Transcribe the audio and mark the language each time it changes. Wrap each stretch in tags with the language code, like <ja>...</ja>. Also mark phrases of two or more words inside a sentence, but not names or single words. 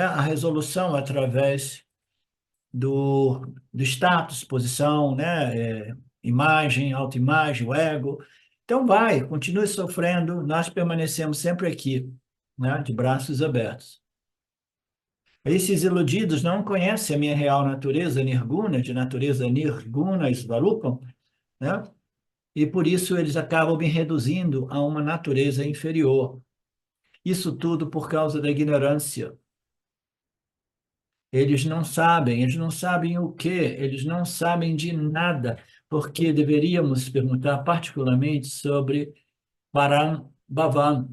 <pt>A resolução através do status, posição, né? Imagem, autoimagem, o ego. Então vai, continue sofrendo, nós permanecemos sempre aqui, né? De braços abertos. Esses iludidos não conhecem a minha real natureza nirguna, de natureza nirguna, svarupam, né? E por isso eles acabam me reduzindo a uma natureza inferior. Isso tudo por causa da ignorância. Eles não sabem o quê, eles não sabem de nada, porque deveríamos perguntar particularmente sobre Param Bhavan.</pt>